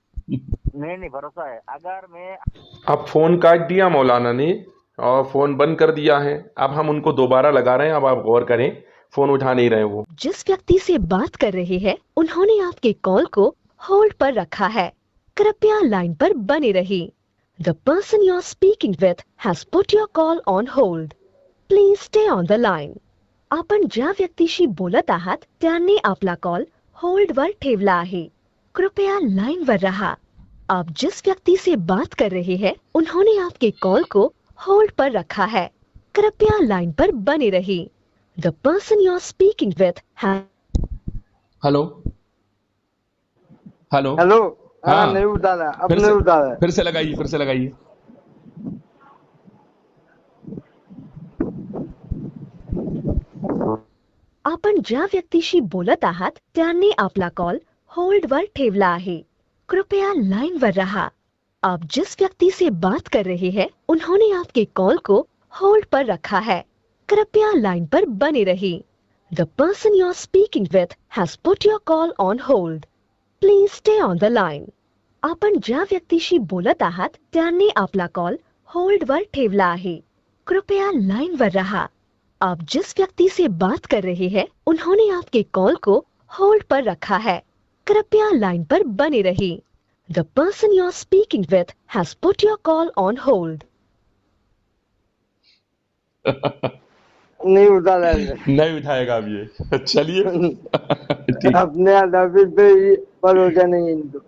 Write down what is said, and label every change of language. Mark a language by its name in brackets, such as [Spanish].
[Hindi] नहीं नहीं भरोसा है, अगर मैं अब फ़ोन काट दिया मौलाना ने और फ़ोन बंद कर दिया है। अब हम उनको दोबारा लगा रहे हैं, अब आप गौर करें, फ़ोन उठा नहीं रहे वो। जिस व्यक्ति से बात कर रहे हैं उन्होंने आपके कॉल को होल्ड पर रखा है, कृपया लाइन पर बने रहिए। [English] The person you are speaking with has put your call on hold. Please stay on the line. [Marathi] आपण ज्या व्यक्तीशी बोलत आहात त्यांनी आपला कॉल होल्डवर ठेवला आहे, कृपया लाइन पर रहा। [Hindi] आप जिस व्यक्ति से बात कर रहे हैं उन्होंने आपके कॉल को होल्ड पर रखा है, कृपया लाइन पर बने रहिए। [English] The person you are speaking with has [Hindi] hello hello, hello. हाँ हाँ नहीं उठाना, अब फिर नहीं से, उठाना। फिर से लगाइए, फिर से लगाइए। [Marathi] आपण ज्या व्यक्तीशी बोलत आहात त्यांनी आपला कॉल होल्डवर ठेवला आहे, कृपया लाइनवर रहा। [Hindi] आप जिस व्यक्ति से बात कर रहे हैं उन्होंने आपके कॉल को होल्ड पर रखा है, कृपया लाइन पर बने रहिए। [English] The person you are speaking with has put your call on hold. Please stay on the line. [Marathi] आपण ज्या व्यक्तीशी बोलत आहात त्यांनी आपला कॉल होल्डवर ठेवला आहे, कृपया लाइनवर रहा। [Hindi] आप जिस व्यक्ति से बात कर रहे हैं उन्होंने आपके कॉल को होल्ड पर रखा है, कृपया लाइन पर बने रहिए। [English] The person you are speaking with has put your call on hold. [Hindi] नहीं उठाना नहीं उठाएगा अब ये, चलिए। ठीक। अपने अदाफिर पे भरोसा नहीं है इनको।